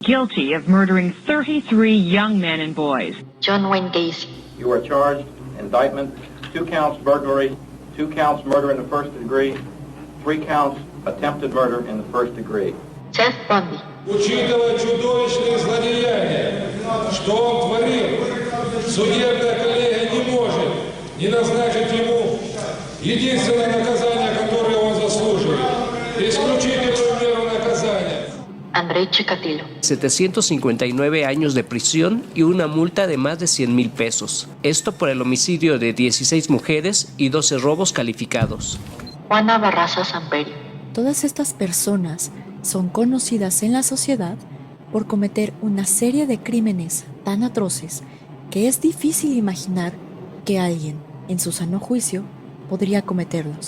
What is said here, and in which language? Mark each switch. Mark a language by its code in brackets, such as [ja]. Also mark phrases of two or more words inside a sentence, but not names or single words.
[en] guilty of murdering 33 young men and boys. John Wayne Gacy. You are charged, indictment, 2 counts burglary, 2 counts murder in the first degree, 3 counts attempted murder in the first degree. Ted Bundy. [ru] Учитывая чудовищные злодеяния, что он творил, судебная коллегия не может не назначить ему единственное наказание, которое он заслуживает. Исключительную меру наказания. Andrei Chikatilo. [es] 759 años de prisión y una multa de más de 100,000 pesos. Esto por el homicidio de 16 mujeres y 12 robos calificados. Juana Barraza Samperio. Todas estas personas son conocidas en la sociedad por cometer una serie de crímenes tan atroces que es difícil imaginar que alguien, en su sano juicio, podría cometerlos.